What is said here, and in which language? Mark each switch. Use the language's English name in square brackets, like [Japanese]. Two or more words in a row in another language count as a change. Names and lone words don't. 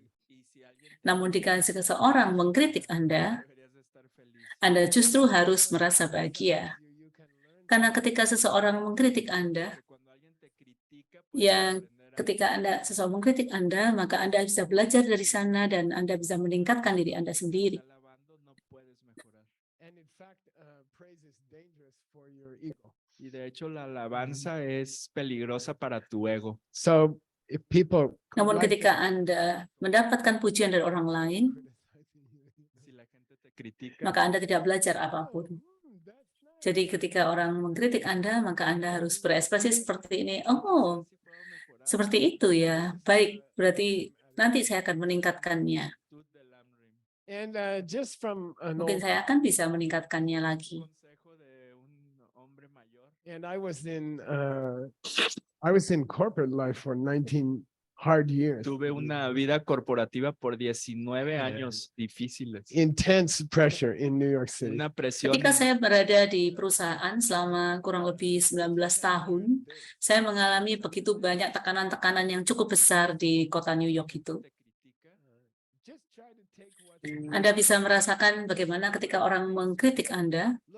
[Indonesian] Namun jika seseorang mengkritik Anda justru harus merasa bahagia. Karena ketika seseorang mengkritik Anda, ketika seseorang mengkritik Anda, maka Anda bisa belajar dari sana dan Anda bisa meningkatkan diri Anda sendiri. [Spanish] Y de hecho la alabanza es peligrosa para tu ego. [Indonesian] Namun ketika Anda mendapatkan pujian dari orang lain, maka Anda tidak belajar apapun. Jadi ketika orang mengkritik Anda, maka Anda harus berekspresi seperti ini. Oh, seperti itu ya. Baik, berarti nanti saya akan meningkatkannya. Mungkin saya akan bisa meningkatkannya lagi. [English] I was in corporate life for 19 hard years. [Spanish] Tuve una vida corporativa por 19 años difíciles. [English] Intense pressure in New York City. [Spanish] Una presión. [Indonesian] Ketika saya berada di perusahaan selama kurang lebih 19 tahun, saya mengalami begitu banyak tekanan-tekanan yang cukup besar di kota New York itu. Anda bisa merasakan bagaimana ketika orang mengkritik Anda.